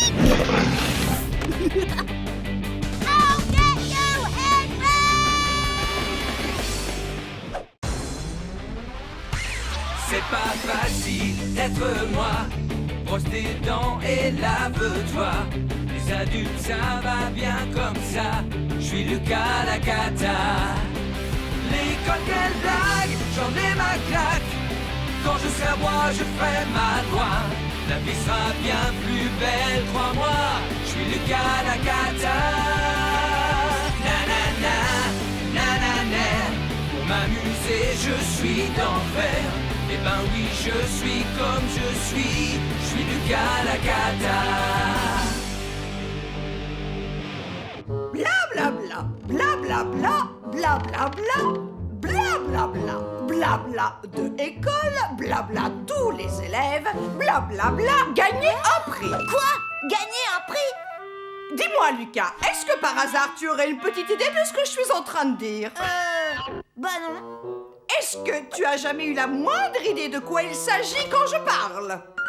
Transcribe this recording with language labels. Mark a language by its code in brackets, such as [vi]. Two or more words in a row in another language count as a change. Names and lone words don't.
[en] I'll get you, Henry! [fr] C'est pas facile d'être moi. Brosse tes dents et lave-toi. Les adultes, ça va bien comme ça. Je suis Lucas Lacata. L'école, quelle blague, j'en ai ma claque. Quand je serai à moi, je ferai ma loi. La vie sera bien plus belle, crois-moi. Je suis Lucas Lacata. Nanana, nanana. Pour m'amuser, je suis d'enfer. Eh ben oui, je suis comme je suis Lucas Lacata. Bla bla bla, bla bla bla, bla bla bla, bla bla bla, bla bla de école, bla bla tous les élèves, bla bla bla, gagner un prix. Quoi? Gagner un prix? Dis-moi Lucas, est-ce que par hasard tu aurais une petite idée de ce que je suis en train de dire? Bah non. Est-ce que tu as jamais eu la moindre idée de quoi il s'agit quand je parle?